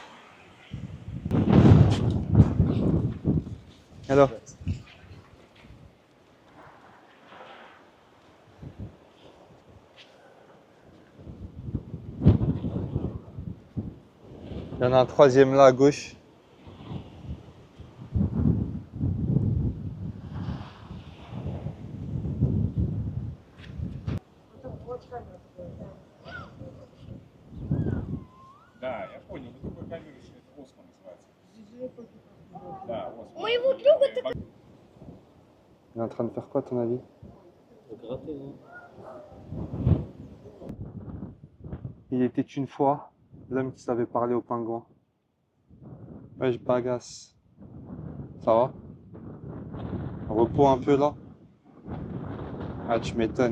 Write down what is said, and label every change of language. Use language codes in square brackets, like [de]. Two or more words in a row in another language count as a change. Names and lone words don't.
[fr] Alors, il y en a un troisième là à gauche. [ru] Да, я понял. Ну, такой камеры еще это Осмо называется. Да, Осмо. Моего друга ты... [fr] Il est en train de faire quoi à ton avis? Gratter, Il était une fois l'homme qui savait parler aux pingouins. Ouais, je bagasse. Ça va? Repos un peu là? Ah, tu m'étonnes.